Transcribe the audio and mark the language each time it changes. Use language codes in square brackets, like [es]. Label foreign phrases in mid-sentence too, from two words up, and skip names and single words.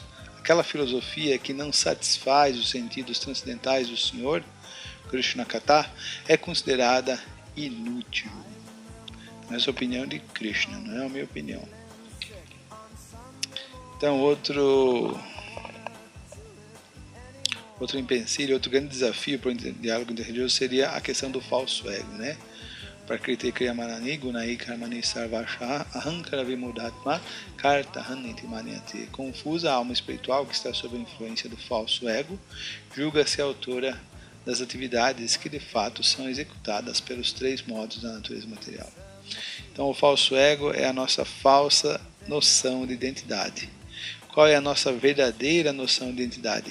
[pt] Aquela filosofia que não satisfaz os sentidos transcendentais do Senhor, [sa] कृष्ण कथा, [pt] é considerada inútil. Essa é a opinião de Krishna, não é a minha opinião. Então outro empecilho, outro grande desafio para o diálogo interreligioso seria a questão do falso ego, [sa] प्रकृतेः क्रियमाणानि गुणैः कर्माणि सर्वशः अहंकार विमूढात्मा कर्ताहमिति मन्यते. [pt] Confusa a alma espiritual que está sob a influência do falso ego, julga-se a autora das atividades que de fato são executadas pelos 3 modos da natureza material. Então o falso ego é a nossa falsa noção de identidade. Qual é a nossa verdadeira noção de identidade?